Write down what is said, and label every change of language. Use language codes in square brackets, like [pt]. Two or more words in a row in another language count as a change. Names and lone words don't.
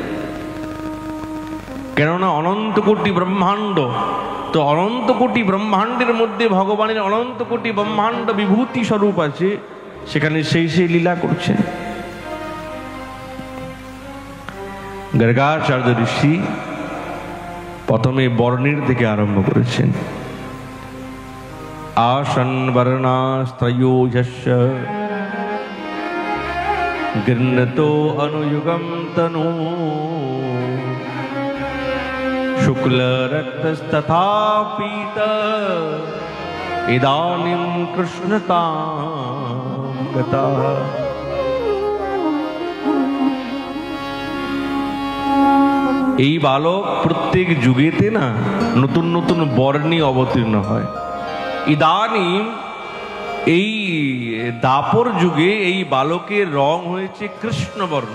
[bn] কেননা অনন্ত কোটি ব্রহ্মাণ্ড, তো অনন্ত কোটি ব্রহ্মাণ্ডের মধ্যে ভগবানের অনন্ত কোটি ব্রহ্মাণ্ড বিভূতি স্বরূপ আছে, সেখানে সেই সেই লীলা করছেন। গর্গাচার্য ঋষি প্রথমে বর্ণের থেকে আরম্ভ করেছেন। [sa] আসন বর্ণাস্ত্রয়োজস্য गृह्णतो अनुयुगं तनु शुक्ल रक्तस्तथा पीत इदानीं कृष्णतां गतः। [bn] এই বালক প্রত্যেক যুগেতে না নতুন নতুন বর্ণে অবতীর্ণ হয়। ইদানীং এই দাপর যুগে এই বালকের রং হয়েছে কৃষ্ণবর্ণ।